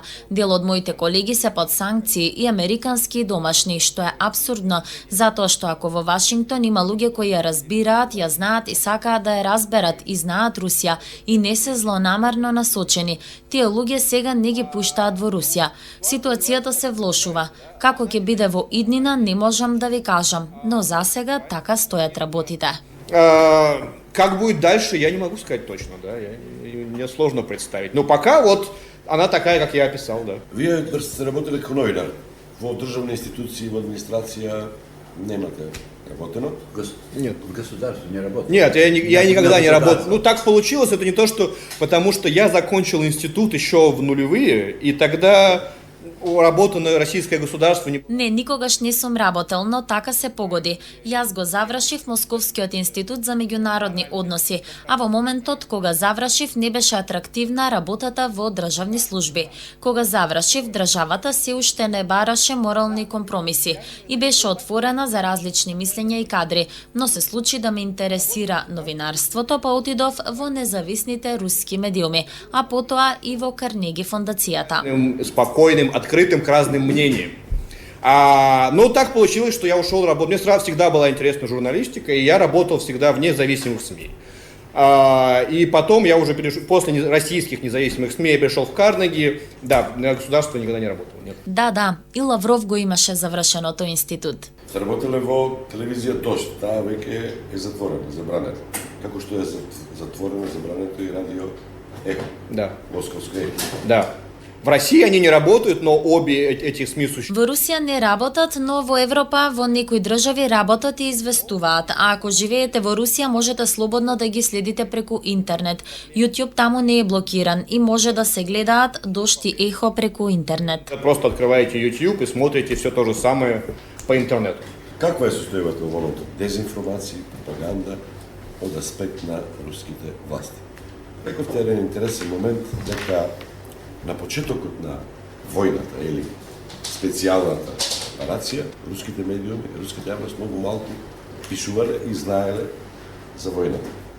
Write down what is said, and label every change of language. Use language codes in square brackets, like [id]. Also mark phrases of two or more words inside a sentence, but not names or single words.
[mk] Дел од моите колеги се под санкции и американски и домашни, што е апсурдно, затоа што ако во Вашингтон има луѓе кои ја разбираат, ја знаат и сакаат да ја разберат и знаат Русија и не се злонамерно насочени, тие луѓе сега не ги пуштаат во Русија. Ситуацијата се влошува. Како ќе биде во иднина не можам да ви кажам, но за сега така стојат работите. [ru] Как будет дальше, я не могу сказать точно, да, мне сложно представить. Но пока вот она такая, как я описал, да. [mk] Вие сте работили како новинар во државни институции, во администрација, немате работено? [ru] Нет. В государстве не работал. Нет, я никогда не работал. Ну, так получилось, это не то, что... Потому что я закончил институт еще в нулевые, и тогда работа на российское государство не... [mk] Не, никогаш не сум работел, но така се погоди. Јас го завршив Московскиот институт за меѓународни односи, а во моментот кога завршив не беше атрактивна работата во државни служби. Кога завршив, државата се уште не бараше морални компромиси и беше отворена за различни мислења и кадри, но се случи да ме интересира новинарството, па отидов во независните руски медиуми, а потоа и во Карнеги фондацијата. [ru] Спокойным, открытым к разным мнениям. Но так получилось, что я ушел работать. Мне сразу всегда была интересна журналистика, и я работал всегда в независимых СМИ. И потом я уже перешел, после российских независимых СМИ я перешел в Карнеги. Да, на государство никогда не работал. Нет. [mk] Да, и Лавров го имаше завршено тој институт. Сте работеле во телевизија Дожд, таа веќе е затворена, забранета. Како што е затворено, забрането и радио Ехо. Да. Московско Ехо. Да. [ru] В России они не работают, но обе эти СМИ существуют. [mk] Во Русија не работат, но во Европа во некои држави работат и известуваат. А ако живеете во Русија, можете слободно да ги следите преку интернет. YouTube таму не е блокиран и може да се гледаат Дожд и Ехо преку интернет. [ru] Просто открываете YouTube и смотрите все то же самое по интернету. [mk] Каква е состојбата во волното? Дезинформација, пропаганда од аспект на руските власти. Рековте еден интересен момент дека на почетокот на војната или специјалната операција, руските медиуми, руските јавност многу малку пишувале и знаеле за војната.